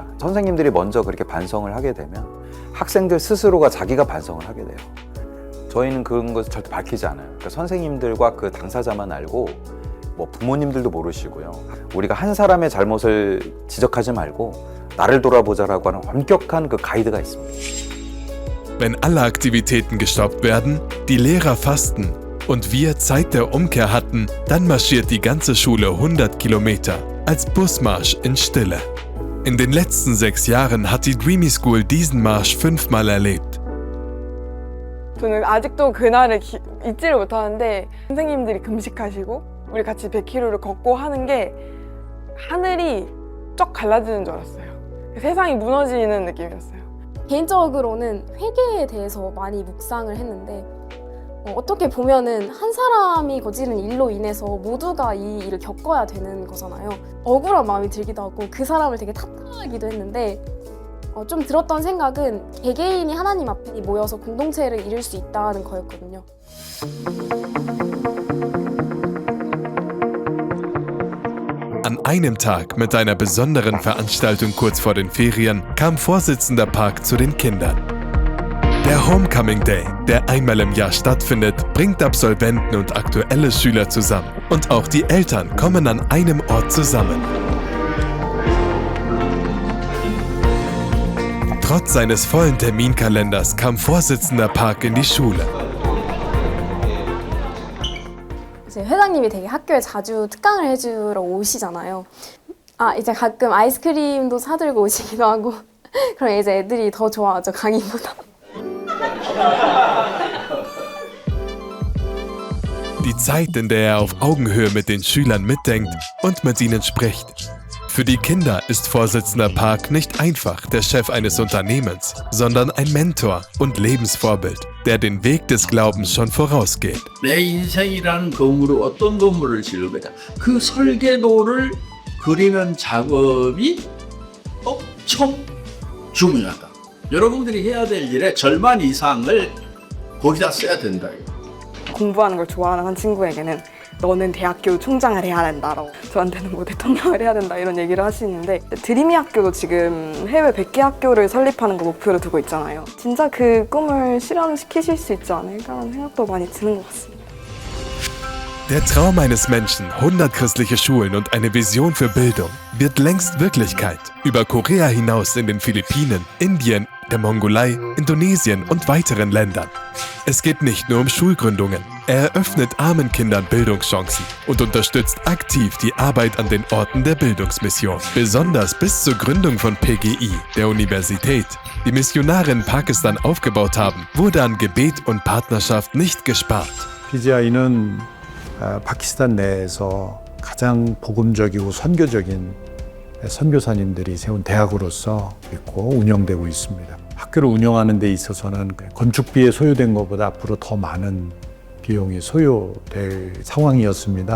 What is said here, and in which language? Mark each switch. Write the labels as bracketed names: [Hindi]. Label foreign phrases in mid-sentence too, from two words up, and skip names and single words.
[Korean] 선생님들이 먼저 그렇게 반성을 하게 되면 학생들 스스로가 자기가 반성을 하게 돼요. 저희는 그런 것을 절대 밝히지 않아요. 그러니까 선생님들과 그 당사자만 알고 뭐 부모님들도 모르시고요. 우리가 한 사람의 잘못을 지적하지 말고 나를 돌아보자라고 하는 엄격한 그 가이드가 있습니다. [German] Wenn alle Aktivitäten gestoppt werden, die Lehrer fasten und wir Zeit der Umkehr hatten, dann marschiert die ganze Schule 100 Kilometer als Busmarsch in Stille. In den letzten 6 Jahren hat die Dreamy School diesen Marsch 5-mal erlebt. [Korean] 저는 아직도 그날을 잊지를 못하는데 선생님들이 금식하시고 우리 같이 100km를 걷고 하는 게 하늘이 쫙 갈라지는 줄 알았어요. 세상이 무너지는 느낌이었어요. 개인적으로는 회개에 대해서 많이 묵상을 했는데 어떻게 보면은 한 사람이 저지른 일로 인해서 모두가 이 일을 겪어야 되는 거잖아요. 억울한 마음이 들기도 하고 그 사람을 되게 탓하기도 했는데 좀 들었던 생각은 개개인이 하나님 앞에 모여서 공동체를 이룰 수 있다는 거였거든요. [German] An einem Tag mit einer besonderen Veranstaltung kurz vor den Ferien kam Vorsitzender Park zu den Kindern. Der [English] Homecoming Day, [German] der einmal im Jahr stattfindet, bringt Absolventen und aktuelle Schüler zusammen. Und auch die Eltern kommen an einem Ort zusammen. Trotz seines vollen Terminkalenders kam Vorsitzender Park in die Schule. [Korean] 이제 회장님이 되게 학교에 자주 특강을 해주러 오시잖아요. 이제 가끔 아이스크림도 사들고 오시기도 하고 그럼 이제 애들이 더 좋아하죠, 강의보다. [German] Die Zeit, in der er auf Augenhöhe mit den Schülern mitdenkt und mit ihnen spricht. Für die Kinder ist Vorsitzender Park nicht einfach der Chef eines Unternehmens, sondern ein Mentor und Lebensvorbild, der den Weg des Glaubens schon vorausgeht. [Korean] 내 인생이라는 건물을 어떤 건물을 지을 거냐. 그 설계도를 그리는 작업이 엄청 중요하다. 여러분들이 해야 될 일의 절반 이상을 거기다 써야 된다. 공부하는 걸 좋아하는 한 친구에게는 너는 대학교 총장을 해야 된다라고, 저한테는 뭐 대통령을 해야 된다 이런 얘기를 하시는데, 드림이 학교도 지금 해외 100개 학교를 설립하는 거 목표로 두고 있잖아요. 진짜 그 꿈을 실현시키실 수 있지 않을까라는 생각도 많이 드는 것 같습니다. [German] Der Traum eines Menschen, 100 christliche Schulen und eine Vision für Bildung, wird längst Wirklichkeit. Über Korea hinaus in den Philippinen, Indien, der Mongolei, Indonesien und weiteren Ländern. Es geht nicht nur um Schulgründungen. Er eröffnet armen Kindern Bildungschancen und unterstützt aktiv die Arbeit an den Orten der Bildungsmission. Besonders bis zur Gründung von PGI, der Universität, die Missionare in Pakistan aufgebaut haben, wurde an Gebet und Partnerschaft nicht gespart. [Korean] PGI는 파키스탄 내에서 가장 복음적이고 선교적인 선교사님들이 세운 대학으로서 있고 운영되고 있습니다. 학교를 운영하는 데 있어서는 건축비에 소요된 것보다 앞으로 더 많은 비용이 소요될 상황이었습니다.